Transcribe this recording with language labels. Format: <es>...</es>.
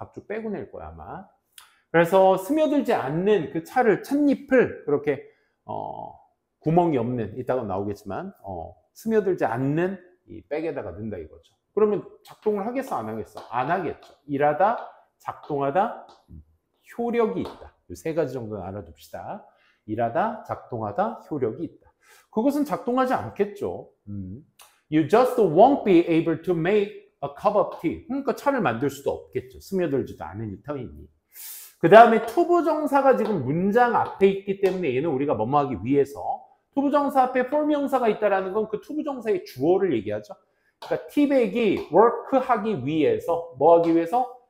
<ko>각주 빼고 낼 거야, 아마. 그래서 스며들지 않는 그 차를, 찻잎을 그렇게 구멍이 없는, 이따가 나오겠지만 스며들지 않는 이 백에다가 넣는다 이거죠. 그러면 작동을 하겠어, 안 하겠어? 안 하겠죠. 일하다, 작동하다, 효력이 있다. 이 세 가지 정도는 알아둡시다. 일하다, 작동하다, 효력이 있다. 그것은 작동하지 않겠죠.</ko> <en>You just won't be able to make a cup of tea.</en> <ko>그러니까 차를 만들 수도 없겠죠. 스며들지도 않은 터이니. 그 다음에 투부정사가 지금 문장 앞에 있기 때문에 얘는 우리가 뭐뭐 하기 위해서, 투부정사 앞에 form형사가 있다는 건 그 투부정사의 주어를 얘기하죠. 그러니까 티백이 work하기 위해서, 뭐 하기 위해서?</ko>